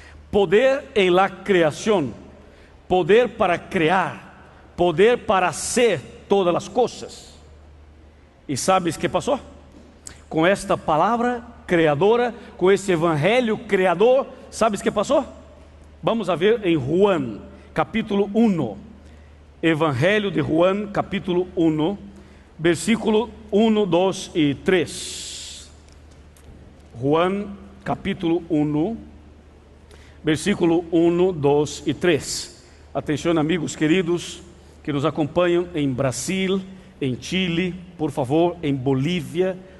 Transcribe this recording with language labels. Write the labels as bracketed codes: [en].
[pt] Poder [es] em la [pt] criação, poder para criar, poder [es] para hacer [pt] todas as coisas. E [es] sabes que passou? [pt] Com esta palavra criadora, com esse evangelho criador. [es] ¿Sabes qué pasó? Vamos a ver en Juan, capítulo 1. Evangelho de Juan, capítulo 1, versículo 1, 2 y 3. Juan, capítulo 1, versículo 1, 2 y 3. [pt] Atenção, amigos queridos que nos acompanham em Brasil, em Chile, por favor, em Bolívia.